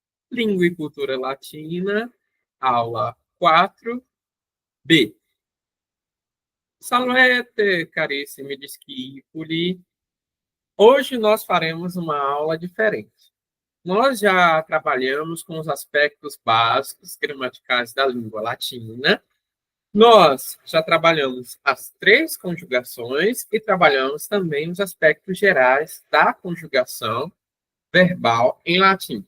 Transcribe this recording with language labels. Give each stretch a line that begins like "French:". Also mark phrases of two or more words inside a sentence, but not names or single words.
Portuguese: Língua e Cultura Latina, aula 4B.
Latin: Salve, carissimi discípuli.
Portuguese: Hoje nós faremos uma aula diferente. Nós já trabalhamos com os aspectos básicos gramaticais da língua latina. Nós já trabalhamos as 3 conjugações e trabalhamos também os aspectos gerais da conjugação verbal em latim.